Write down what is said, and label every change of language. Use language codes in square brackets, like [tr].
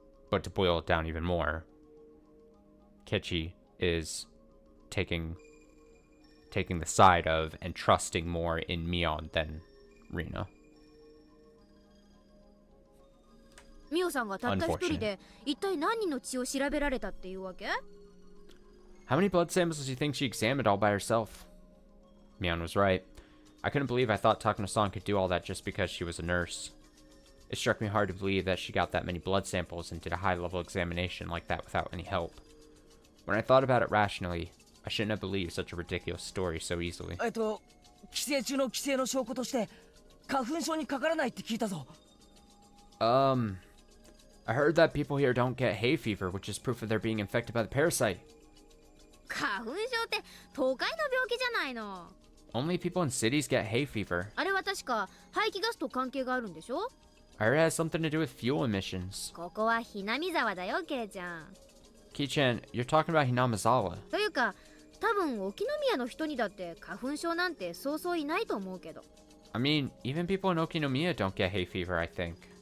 [en] But to boil it down even more, Kechi is taking the side of and trusting more in Mion than Rina. [ja] ミオさんがたった一人で一体何人の血を調べられたっていうわけ？ [en] How many blood samples do you think she examined all by herself? Mion was right. I couldn't believe I thought Takano-san could do all that just because she was a nurse. It struck me hard to believe that she got that many blood samples and did a high-level examination like that without any help. When I thought about it rationally, I shouldn't have believed such a ridiculous story so easily. [ja] 寄生虫の寄生の証拠として花粉症にかからないって聞いたぞ。 [en] I heard that people here don't get hay fever, which is proof of their being infected by the parasite. [ja] 花粉症って都会の病気じゃないの。 [en] Only people in cities get hay fever. [ja] あれは確か排気ガスと関係があるんでしょ？ [en] I heard it has something to do with fuel emissions. [ja] ここはひなみ沢だよ、ケイちゃん。 [en] Ki-chan, you're talking about Hinamizawa. [ja] というか、多分沖宮の人にだって花粉症なんてそうそういないと思うけど。 [en] I mean, even people in Okinomiya don't get hay fever, I think.